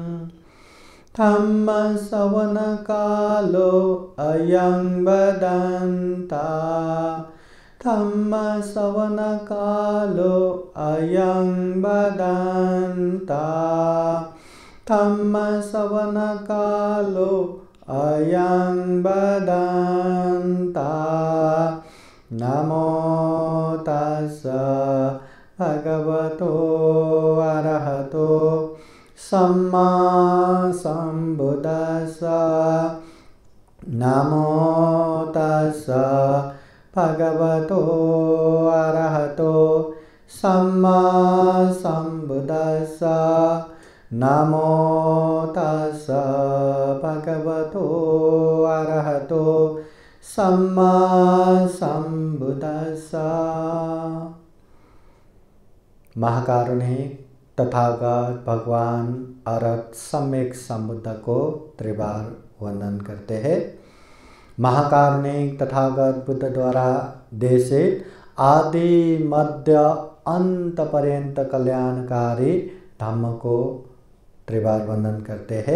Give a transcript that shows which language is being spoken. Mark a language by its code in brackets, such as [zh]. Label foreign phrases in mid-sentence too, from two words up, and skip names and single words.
[pi] धम्मश्रवणकालो अयं वदन्ता धम्मश्रवणकालो अयं वदन्ता धम्मश्रवणकालो अयं वदन्ता। नमो तस्स भगवतो अरहतो सम्मा सम्बुद्दस्स। नमो तस्स भगवतो अरहतो सम्मा सम्बुद्दस्स। नमो तस्स भगवतो अरहतो सम्मा सम्बुद्दस्स। [hi] महाकारुणिक तथागत भगवान अरहत सम्यक संबुद्ध को त्रिबार वंदन करते हैं। महाकारुणिक तथागत बुद्ध द्वारा देशित आदि मध्य अंत पर्यंत कल्याणकारी धम्म को त्रिबार वंदन करते हैं।